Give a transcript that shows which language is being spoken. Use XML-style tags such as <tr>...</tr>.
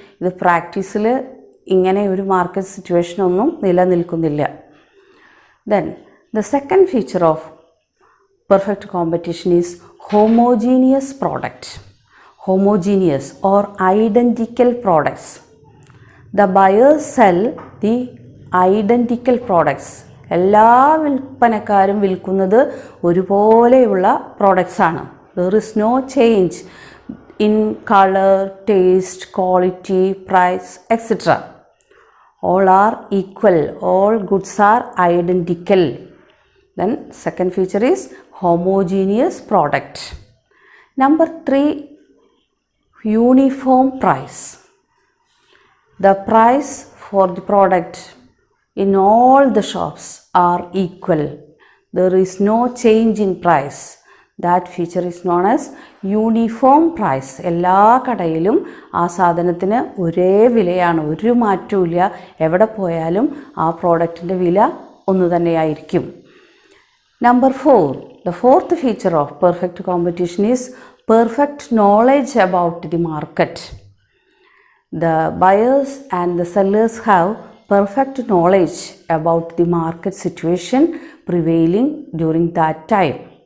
<ml>ഇത് പ്രാക്ടീസിൽ ഇങ്ങനെ ഒരു മാർക്കറ്റ് സിറ്റുവേഷനൊന്നും നിലനിൽക്കുന്നില്ല.</ml> <en>Then the second feature of perfect competition is homogeneous product. Homogeneous or identical products. The buyers sell the identical products.</en> <ml>എല്ലാ വിൽപ്പനക്കാരും വിൽക്കുന്നത് ഒരുപോലെയുള്ള products ആണ്.</ml> <en>There is no change in color, taste, quality, price, etc. All are equal. All goods are identical. Then second feature is homogeneous product. Number 3, uniform price. The price for the product in all the shops are equal. there is no change in price. That feature is known as uniform price.</en> <ml>എല്ലാ കടയിലും ആ സാധനത്തിന് ഒരേ വിലയാണ്, ഒരു മാറ്റവുമില്ല. എവിടെ പോയാലും ആ പ്രോഡക്റ്റിൻ്റെ വില ഒന്ന് തന്നെയായിരിക്കും.</ml> <en>Number 4, the fourth feature of perfect competition is perfect knowledge about the market. The buyers and the sellers have perfect knowledge about the market situation prevailing during that time.</en>